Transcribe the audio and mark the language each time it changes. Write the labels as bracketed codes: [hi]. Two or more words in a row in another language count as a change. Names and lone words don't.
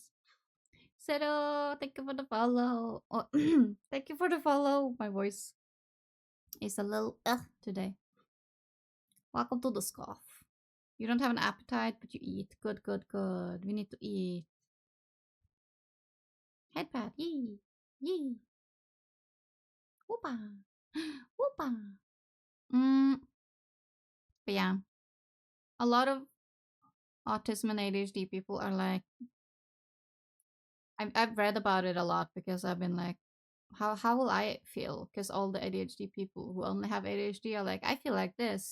[en] Zero, thank you for the follow. Oh, thank you for the follow. My voice is a little today. Welcome to the scuff. You don't have an appetite, but you eat. Good, good, good. We need to eat. Head pat. Yee. Yee. Whoopa. Whoopa. But yeah. A lot of autism and ADHD people are like, I've read about it a lot because I've been like, how will I feel? Because all the ADHD people who only have ADHD are like, I feel like this.